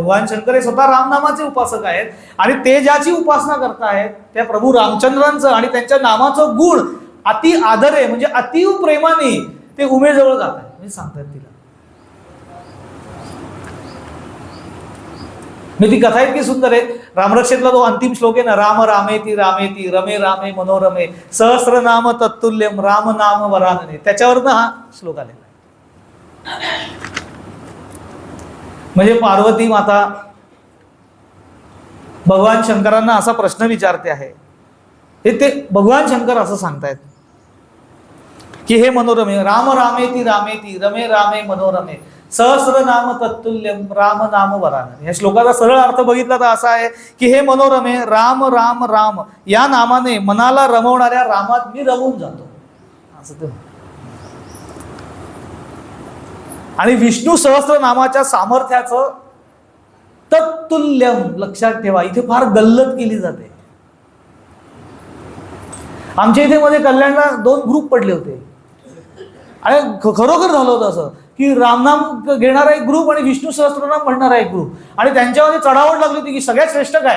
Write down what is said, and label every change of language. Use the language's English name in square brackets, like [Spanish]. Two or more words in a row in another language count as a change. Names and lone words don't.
[Marathi] भगवान शंकर हे स्वतः रामनामाचे उपासक आहेत आणि ते ज्याची उपासना करतायत त्या प्रभू रामचंद्रांचं आणि त्यांच्या नामाचं गुण अति आदरे म्हणजे अतिव प्रेमाने ते उमेजवळ जात आहे. म्हणजे सांगतात तिला. मी ती कथा इतकी सुंदर आहे. रामरक्षेतला तो अंतिम श्लोक आहे ना, [Sanskrit] राम रामेती रामेती रमे रामे मनोरमे सहस्रनाम तत्तुल्यम राम नाम वरानने, [Marathi] त्याच्यावरनं हा श्लोक आलेला आहे. म्हणजे पार्वती माता भगवान शंकरांना असा प्रश्न विचारते आहे. ते भगवान शंकर असं सांगतायत की हे [Sanskrit] मनोरमे राम रामेती रामेती रमे रामे मनोरमे सहस्रनाम तत्तुल्यम राम नाम वरानने. [Marathi] या श्लोकाचा सरळ अर्थ बघितला तर असा आहे की हे मनोरमे, राम राम राम या नामाने मनाला रमवणाऱ्या रामात मी रमून जातो असं ते. आणि विष्णू सहस्र नामाच्या सामर्थ्याचं तत्तुल्यम, लक्षात ठेवा इथे फार गल्लत केली जाते. आमच्या इथे मध्ये कल्याणला 2 ग्रुप पडले होते आणि खरोखर झालं होतं असं की रामनाम घेणारा एक ग्रुप आणि विष्णू सहस्त्रनाम म्हणणारा एक ग्रुप, आणि त्यांच्यामध्ये चढावड लागली होती की सगळ्यात श्रेष्ठ काय.